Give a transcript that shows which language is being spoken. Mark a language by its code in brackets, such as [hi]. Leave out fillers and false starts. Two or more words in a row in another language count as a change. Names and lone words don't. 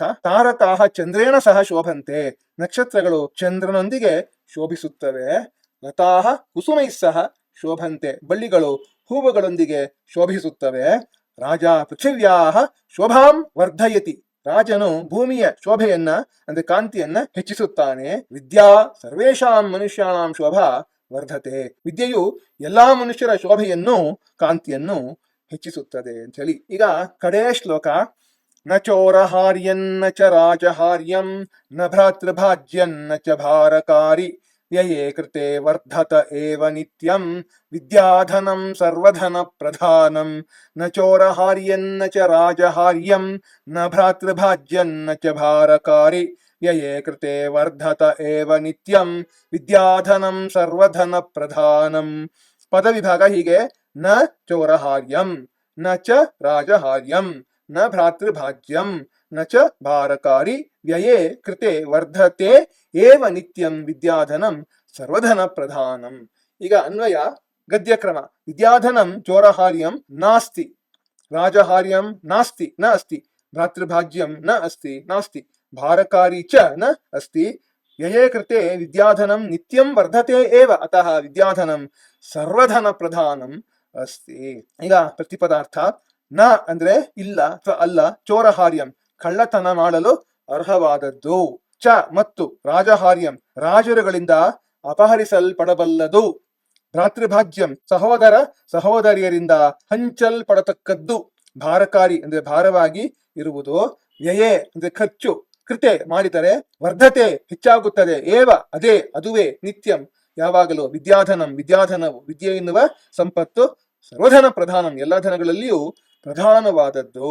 [sa] ತಾರಕಾಹ ಚಂದ್ರೇಣ ಸಹ ಶೋಭಂತೆ, [kn] ನಕ್ಷತ್ರಗಳು ಚಂದ್ರನೊಂದಿಗೆ ಶೋಭಿಸುತ್ತವೆ. [sa] ಲತಾಹ ಕುಸುಮೈ ಸಹ ಶೋಭಂತೆ, [kn] ಬಳ್ಳಿಗಳು ಹೂವುಗಳೊಂದಿಗೆ ಶೋಭಿಸುತ್ತವೆ. [sa] ರಾಜ ಪೃಥಿವ್ಯಾಹ ಶೋಭಾಂ ವರ್ಧಯತಿ, [kn] ರಾಜನು ಭೂಮಿಯ ಶೋಭೆಯನ್ನ ಅಂದ್ರೆ ಕಾಂತಿಯನ್ನ ಹೆಚ್ಚಿಸುತ್ತಾನೆ. [sa] ವಿದ್ಯಾ ಸರ್ವೇಷಾಂ ಮನುಷ್ಯಾಣಾಂ ಶೋಭಾ ವರ್ಧತೆ, [kn] ವಿದ್ಯೆಯು ಎಲ್ಲಾ ಮನುಷ್ಯರ ಶೋಭೆಯನ್ನು ಕಾಂತಿಯನ್ನು ಹೆಚ್ಚಿಸುತ್ತದೆ ಅಂತ ಹೇಳಿ. ಈಗ ಕಡೇ ಶ್ಲೋಕ. [sa] ನ ಚೋರಹಾರ್ಯನ್ನ ಚ ರಾಜಹಾರ್ಯಂ ನ ಭ್ರಾತೃಭಾಜ್ಯನ್ನ ಚ ಭಾರಕಾರಿ ವ್ಯಯೇ ಕೃತೆ ವರ್ಧತ ಏವ ನಿತ್ಯಂ ವಿದ್ಯಾಧನಂ ಸರ್ವಧನ ಪ್ರಧಾನಂ. ನ ಚೋರಹಾರ್ಯನ್ನ ಚ ರಾಜಹಾರ್ಯಂ ನ ಭ್ರಾತೃಭಾಜ್ಯನ್ನ ಚ ಭಾರಕಾರಿ ವ್ಯಯೇ ಕೃತೆ ವರ್ಧತ ಏವ ನಿತ್ಯಂ ವಿದ್ಯಾಧನಂ ಸರ್ವಧನ ಪ್ರಧಾನಂ. ಪದವಿಭಾಗ ಹೀಗೆ: ನ ಚೋರಹಾರ್ಯಂ ನ ಚ ರಾಜಹಾರ್ಯಂ ನ ಭ್ರಾತೃಭಾಜ್ಯಂ ನ ಚ ಭಾರಕಾರಿ ವ್ಯಯೇ ಕೃತೆ ವರ್ಧತೆ ಏವ ನಿತ್ಯಂ ವಿದ್ಯಾಧನಂ ಸರ್ವಧನ ಪ್ರಧಾನಂ. [kn] ಈಗ ಅನ್ವಯ ಗದ್ಯಕ್ರಮ. [sa] ವಿದ್ಯಾಧನಂ ಚೋರಹಾರ್ಯಂ ನಾಸ್ತಿ, ರಾಜಹಾರ್ಯಂ ನಾಸ್ತಿ ನ ಅಸ್ತಿ, ಭ್ರಾತೃಭಾಜ್ಯಂ ನ ಅಸ್ತಿ ನಾಸ್ತಿ ಭಾರಕಾರಿ ಚ ನ ಅಸ್ತಿ ಯಯೇ ಕೃತೆ ವಿದ್ಯಾಧನಂ ನಿತ್ಯಂ ವರ್ಧತೆ ಏವ ಅತಃ ವಿದ್ಯಾಧನಂ ಸರ್ವಧನ ಪ್ರಧಾನಂ ಅಸ್ತಿ. [kn] ಈಗ ಪ್ರತಿಪದಾರ್ಥ ನ ಅಂದ್ರೆ ಇಲ್ಲ ಅಥವಾ ಅಲ್ಲ, ಚೋರಹಾರ್ಯಂ ಕಳ್ಳತನ ಮಾಡಲು ಅರ್ಹವಾದದ್ದು, ಚ ಮತ್ತು ರಾಜಹಾರ್ಯಂ ರಾಜರುಗಳಿಂದ ಅಪಹರಿಸಲ್ಪಡಬಲ್ಲದು, ಭ್ರಾತೃಭಾಜ್ಯಂ ಸಹೋದರ ಸಹೋದರಿಯರಿಂದ ಹಂಚಲ್ಪಡತಕ್ಕದ್ದು, ಭಾರಕಾರಿ ಅಂದ್ರೆ ಭಾರವಾಗಿ ಇರುವುದು, ವ್ಯಯೇ ಅಂದ್ರೆ ಖರ್ಚು, ಕೃತೆ ಮಾಡಿದರೆ, ವರ್ಧತೆ ಹೆಚ್ಚಾಗುತ್ತದೆ, ಏವ ಅದೇ ಅದುವೇ, ನಿತ್ಯಂ ಯಾವಾಗಲೂ, ವಿದ್ಯಾಧನಂ ವಿದ್ಯಾಧನವು ವಿದ್ಯೆ ಎನ್ನುವ ಸಂಪತ್ತು, [sa] ಸರ್ವಧನ ಪ್ರಧಾನಂ [kn] ಎಲ್ಲ ಧನಗಳಲ್ಲಿಯೂ ಪ್ರಧಾನವಾದದ್ದು.